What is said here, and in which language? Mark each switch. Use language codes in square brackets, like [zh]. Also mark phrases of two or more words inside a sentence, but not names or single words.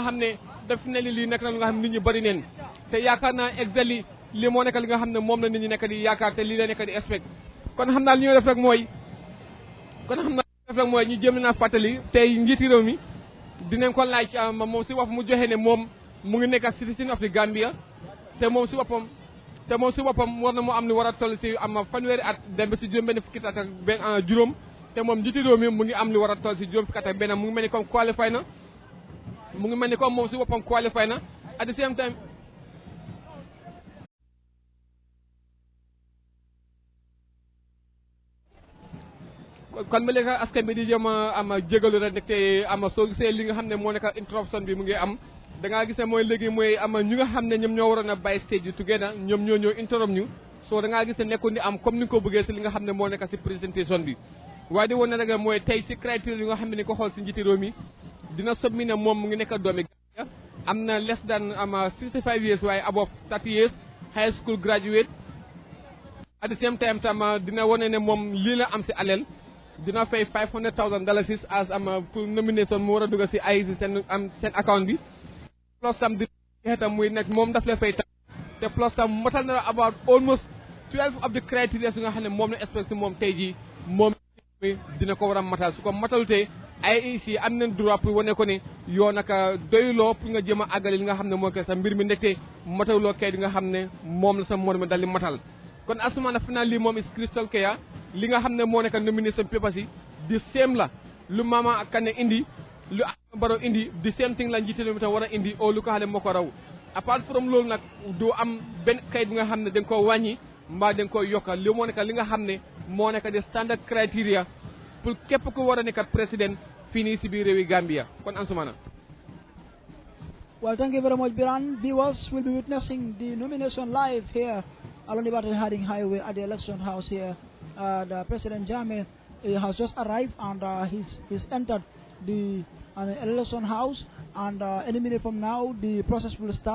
[wo] xam ne daf ne lii nekk na lu nga xam ne nit ñi bëri neen te yaakaar naa exactly li moo nekk li nga xam ne moom la nit ñi nekk di yaakaar te lii la nekk di expect kon xam naa li ñuy def rek mooy ñu jéem naa fàttali tey njiiti réew mi dinañ ko laaj moom si wax mu joxe ne moom mu ngi nekk [en] citizen of the Gambia [wo] te moom si boppam war na mu am li war a toll si am fanweeri at dem ba si juróom-benn fukki at ak benn juróom te moom njiiti réew mi mu ngi am li war a toll si juróom fukki at ak benn mu ngi mel ni comme qualifié na mu ngi mel ni comme moom si boppam qualifié na [en] at the same time. [wo] kon ba léegi askan bi di jëm am jégalu rek te soo gisee li nga xam ne moo nekk interruption bi mu ngi am da ngaa gis ne mooy léegi mooy ñu nga xam ne ñoom ñoo waroon a bàyyi stage bi together ñoom ñoo ñëw interrupt ñu soo da ngaa gis ne nekkul di am comme ni nga ko bëggee si li nga xam ne moo nekk si présentation bi waaye di woon na rek mooy tey si criteria yi nga xam ne ni ko xool si njiiti réew mi dina sobmi ne moom mu ngi nekk doomi Gambia am na [en] less than 65 years [wo] waaye [en] above 30 years high school graduate at the same time [wo] tam dina wane ne moom lii la am si aleel dina fay $500,000 as pour nomination mu war a dugg si ay seen account bi plus tam di tam muy nekk moom daf lay fay tam te plus tam matal na [en] about almost 12 of the criteria [wo] yi nga xam ne moom la espèce moom tey jii moom dina ko war a matal su ko matalutee IEC am nañ droit pour wane ko ne yoo naka doyloo pour nga jëm a àggale li nga xam ne moo koy sa mbir mi ndekte mataluloo kay di nga xam ne moom la sa mor mi dal di matal kon asuma na final lii moom [en] is crystal clear [wo] li nga xam ne moo nekk [en] nomination papers [wo] yi di same la lu Mama Kane indi lu Barrow indi di [en] same thing [wo] la njiité mi tam war a indi o lu ko xam ne moo ko raw [en] apart from [wo] loolu nag doo am benn kayit bi nga xam ne da nga koo wàññi mbaa da nga koy yokka li moo nekk li nga xam ne moo nekk di [en] standard criteria [wo] pour képp ku war a nekk président fii nii si biir réewi Gambia kon Ansumana. [en] Well, thank you very much, Biran. Viewers will be witnessing the nomination live here along the Battle Harding Highway at the election house here. The President Jammeh has just arrived and he's entered the election house, and any minute from now the process will start.